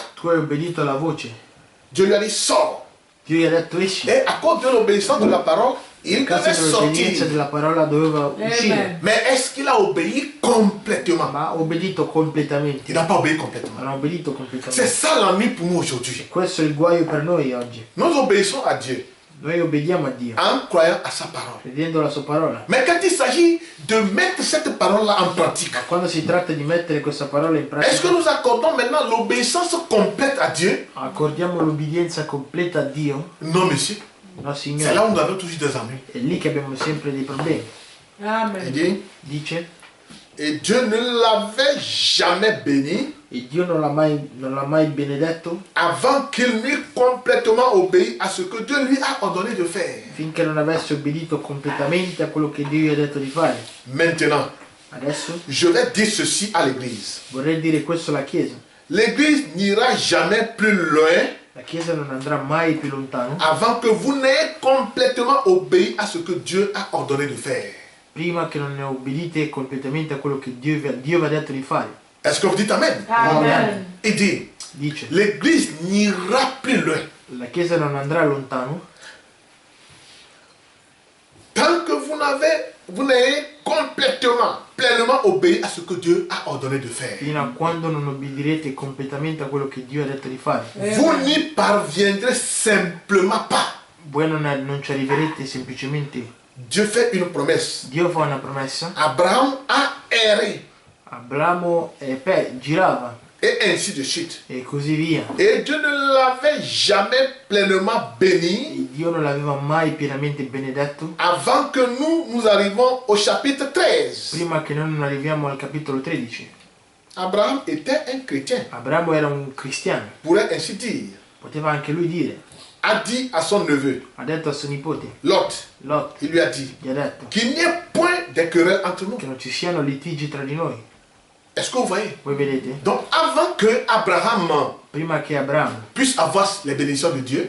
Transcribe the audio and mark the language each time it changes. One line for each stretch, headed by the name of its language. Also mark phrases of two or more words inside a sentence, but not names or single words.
Italian: Tu hai obbedito alla voce.
French: Dieu lui a dit sors.
Italian: Dio gli ha detto esci.
French: Et à cause de l'obéissance de la parole, il
Italian: A causa
French: devait
Italian: dell'obbedienza
French: sortir.
Italian: della parola doveva uscire. Amen.
French: Mais est-ce qu'il a obéi complètement?
Italian: Ma ha obbedito completamente.
French: Il n'a pas obéi complètement.
Italian: Non ha obbedito
French: C'est
Italian: completamente.
French: ça l'ennui pour nous aujourd'hui.
Italian: Questo è il guaio per noi oggi.
French: Nous obéissons à Dieu
Italian: Noi obbediamo a Dio,
French: en croyant à sa parole.
Italian: credendo alla sua parola.
French: Mais quand il s'agit de mettre cette parole-là en pratique,
Italian: Ma quando si tratta di mettere questa parola in
French: est-ce que
Italian: pratica,
French: nous accordons maintenant l'obéissance complète à Dieu?
Italian: accordiamo l'obbedienza completa a Dio?
French: Non, monsieur.
Italian: No,
French: C'est là
Italian: Signore.
French: où nous avons toujours des ennuis.
Italian: È lì che abbiamo sempre dei problemi.
French: Il
Italian: Amen.
French: dit,
Italian: Dice,
French: et Dieu ne l'avait jamais béni
Italian: e Dio non l'ha mai benedetto
French: avant qu'il n'eût complètement obéi à ce que Dieu lui a ordonné de faire.
Italian: finché non avesse obbedito completamente a quello che Dio gli ha detto di fare.
French: Maintenant,
Italian: Adesso
French: je vais dire ceci à l'Église.
Italian: vorrei dire questo alla Chiesa.
French: L'Église n'ira jamais plus loin
Italian: La Chiesa non andrà mai più lontano
French: avant que vous n'ayez complètement obéi à ce que Dieu a ordonné de faire.
Italian: prima che non ne obbedite completamente a quello che Dio vi ha detto di fare.
French: Est-ce que vous dites Amen? Amen. Il dit,
Italian: Dice,
French: l'Église n'ira plus loin
Italian: la Chiesa non andrà lontano
French: tant que vous n'ayez complètement, pleinement obéi à ce que Dieu a ordonné de faire.
Italian: fino a quando non obbedirete completamente a quello che Dio ha detto di fare.
French: Vous n'y parviendrez simplement pas.
Italian: Voi non ci arriverete semplicemente.
French: Dieu fait une promesse.
Italian: Dio fa una promessa,
French: Abraham a erré
Italian: Abramo girava
French: et ainsi de suite.
Italian: e così via.
French: Et Dieu ne l'avait jamais pleinement béni
Italian: E Dio non l'aveva mai pienamente benedetto
French: avant que nous arrivons au chapitre 13.
Italian: prima che noi non arriviamo al capitolo 13.
French: Abraham était un chrétien,
Italian: Abramo era un cristiano,
French: pourrait ainsi dire.
Italian: poteva anche lui dire,
French: A dit à son neveu,
Italian: ha detto a suo nipote, Lot, Lot,
French: il lui a dit
Italian: gli ha detto
French: qu'il n'y ait point de querelle entre nous.
Italian: che non ci siano litigi tra di noi.
French: Est-ce que vous voyez?
Italian: Voi vedete?
French: Donc avant que Abraham
Italian: Prima che Abramo
French: puisse avoir les bénédictions de Dieu,